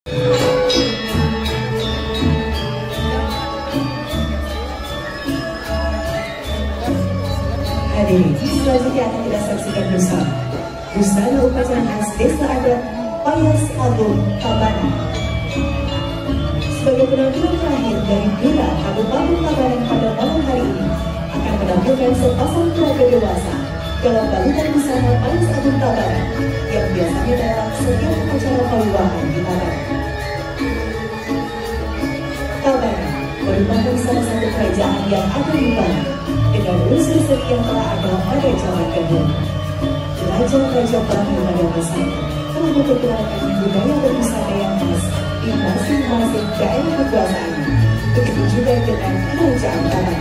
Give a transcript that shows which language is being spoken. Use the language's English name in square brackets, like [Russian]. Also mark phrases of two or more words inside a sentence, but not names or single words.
[Indonesian] Hadirin, selanjutnya akan kita saksikan bersama busana upacara khas Desa Adat Payas Agung Tabanan. Sebagai penampilan terakhir dari Duta Kabupaten Tabanan pada malam hari ini akan menampilkan sepasang peraga dewasa dalam balutan busana Payas Agung Tabanan yang biasanya dalam setiap upacara pawiwahan di Tabanan. Tabanan merupakan salah satu kerajaan yang ada di Bali dengan unsur seni yang telah ada pada zaman dahulu. Raja-raja Bali pada masanya telah memperkenalkan budaya berbusana yang khas di masing-masing daerah kekuasaannya. Begitu juga dengan kerajaan Tabanan.